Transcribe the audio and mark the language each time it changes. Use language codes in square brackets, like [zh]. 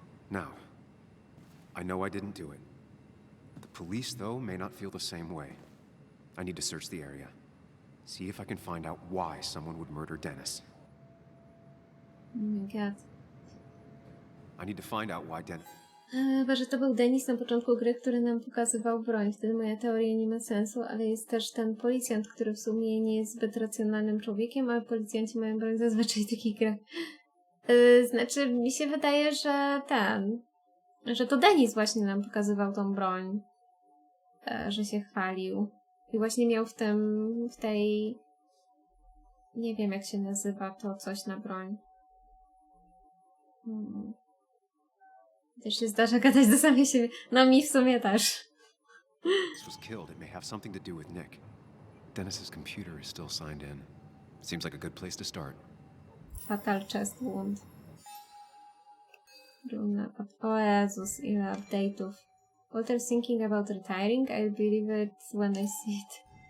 [en] Now, I know I didn't do it. The police, though, may not feel the same way. I need to search the area. See if I can find out why someone would murder Dennis. Oh my god. I need to find out why Dennis... [pl] Chyba, że to był Denis na początku gry, który nam pokazywał broń. Wtedy moja teoria nie ma sensu, ale jest też ten policjant, który w sumie nie jest zbyt racjonalnym człowiekiem, ale policjanci mają broń zazwyczaj w takich grach. Znaczy, mi się wydaje, że to Denis właśnie nam pokazywał tą broń. Że się chwalił. I właśnie miał w tej... Nie wiem, jak się nazywa to coś na broń. Też się zdarza gadać do samej siebie. No mi w sumie też. [en] This was killed. It may have something to do with Nick. Dennis's computer is still signed in. Seems like a good place to start. Fatal chest wound. [pl] O Jezus, ile update'ów. [en] Walter's thinking about retiring. I'll believe it when I see it.